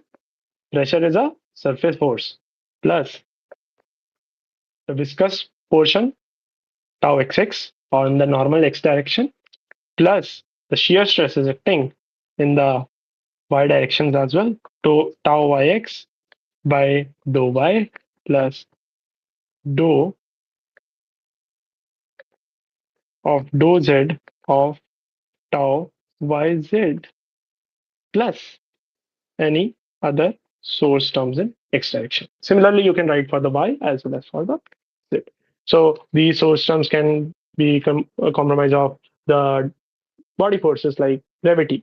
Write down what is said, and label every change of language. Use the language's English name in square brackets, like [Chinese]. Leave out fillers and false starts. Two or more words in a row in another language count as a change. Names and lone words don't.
[English] Pressure is a surface force plus the viscous portion tau xx on the normal x direction plus the shear stress is acting in the y directions as well. To tau yx by dou y plus dou of dou z of tau yz plus any other source terms in x direction. Similarly, you can write for the y as well as for the z. So these source terms can be a compromise of the body forces like gravity.